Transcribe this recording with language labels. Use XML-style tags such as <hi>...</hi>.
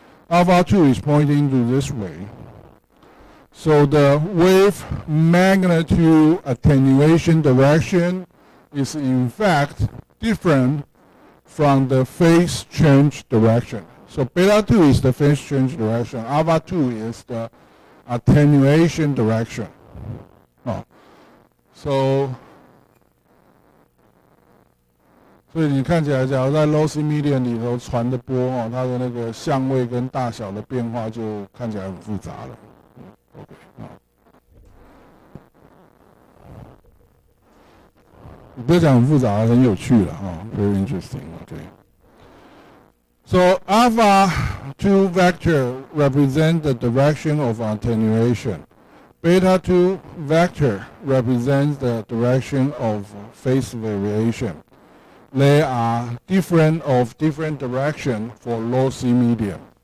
<en>Alpha 2 is pointing to this way. So the wave magnitude attenuation direction is in fact different from the phase change direction. So beta 2 is the phase change direction. Alpha 2 is the attenuation direction.</en> <zh>So 所以你看起来，假如在 lossy medium 里头传的波它的那个相位跟大小的变化就看起来很复杂了。不要讲很复杂，很有趣了</zh> <en>Very interesting. Okay. So alpha 2 vector represents the direction of attenuation. Beta 2 vector represents the direction of phase variation. They are different direction for lossy medium.</en>